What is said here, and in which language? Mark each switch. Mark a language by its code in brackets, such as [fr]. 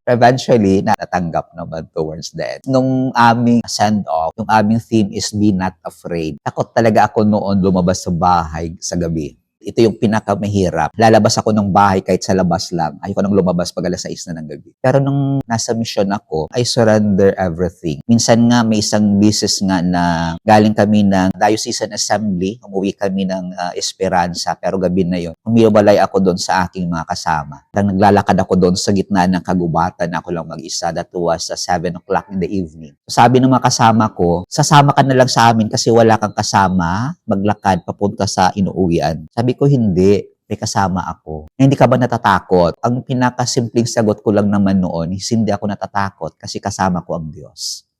[tl] Eventually, natanggap naman towards the end. Nung aming send-off, yung aming theme is Be Not Afraid. Takot talaga ako noon lumabas sa bahay sa gabi. Ito yung pinakamahirap. Lalabas ako ng bahay kahit sa labas lang. Ayoko nang lumabas pag alas 6 na ng gabi. Pero nung nasa mission ako, [en] I surrender everything. [tl] Minsan nga may isang business nga na galing kami ng Diocesan Assembly. Umuwi kami ng Esperanza, pero gabi na yun. Umiwalay ako doon sa aking mga kasama. Naglalakad ako doon sa gitna ng kagubatan. Ako lang mag-isa. [en] That was 7 o'clock in the evening. [tl] Sabi ng mga kasama ko, sasama ka na lang sa amin kasi wala kang kasama maglakad papunta sa inuuwian. Sabi ko, hindi. May kasama ako. Hindi ka ba natatakot? Ang pinakasimpleng sagot ko lang naman noon is hindi ako natatakot kasi kasama ko ang Diyos.